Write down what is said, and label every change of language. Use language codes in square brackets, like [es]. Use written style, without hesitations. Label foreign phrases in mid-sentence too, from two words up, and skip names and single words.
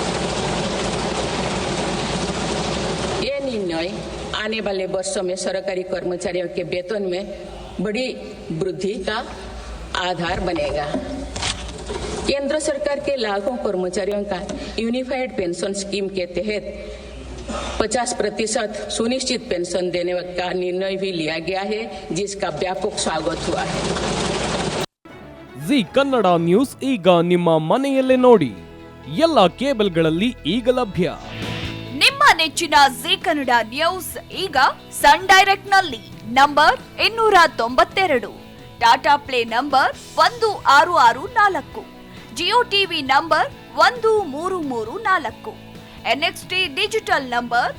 [hi] ये निर्णय आने वाले वर्षों में सरकारी कर्मचारियों के वेतन में बड़ी वृद्धि का आधार बनेगा। केंद्र सरकार के लाखों कर्मचारियों का यूनिफाइड पेंशन स्कीम के तहत 50% सुनिश्चित पेंशन देने का निर्णय भी लिया गया है, जिसका व्यापक स्वागत हुआ है। [kn] ಜಿ ಕನ್ನಡ ನ್ಯೂಸ್ ಈಗ ನಿಮ್ಮ ಮನೆಯಲ್ಲೇ ನೋಡಿ, ಎಲ್ಲ ಕೇಬಲ್ಗಳಲ್ಲಿ ಈಗ ಲಭ್ಯ. ನಿಮ್ಮ ನೆಚ್ಚಿನ ಜಿ ಕನ್ನಡ ನ್ಯೂಸ್ ಈಗ ಸನ್ ಡೈರೆಕ್ಟ್ ನಲ್ಲಿ ನಂಬರ್ 292, ಟಾಟಾ ಪ್ಲೇ ನಂಬರ್ 1664, ಜಿಯೋ ಟಿವಿ ನಂಬರ್ 1334, NXT ಡಿಜಿಟಲ್ ನಂಬರ್